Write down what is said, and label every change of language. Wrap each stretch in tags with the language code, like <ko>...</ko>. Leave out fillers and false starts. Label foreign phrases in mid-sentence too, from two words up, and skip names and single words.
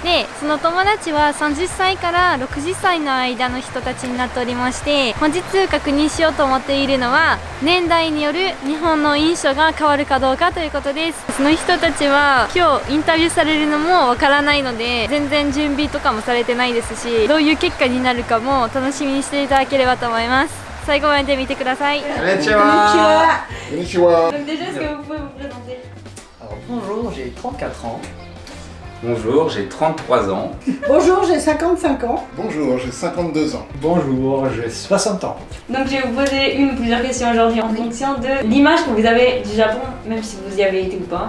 <ja>で、その友達は30歳から60歳の間の人たちになっておりまして、本日確認しようと思っているのは年代による日本の印象が変わるかどうかということです。その人たちは今日インタビューされるのもわからないので、全然準備とかもされてないですし、どういう結果になるかも楽しみにしていただければと思います。最後まで見てください。 Konnichiwa. Konnichiwa.</ja> <fr>Donc déjà, est-ce que vous pouvez vous présenter? Alors bonjour, j'ai 34 ans. Bonjour, j'ai 33 ans. Bonjour, j'ai 55 ans. Bonjour, j'ai 52 ans. Bonjour, j'ai 60 ans. Donc je vais vous poser une ou plusieurs questions aujourd'hui en fonction de l'image que vous avez du Japon, même si vous y avez été ou pas.</fr>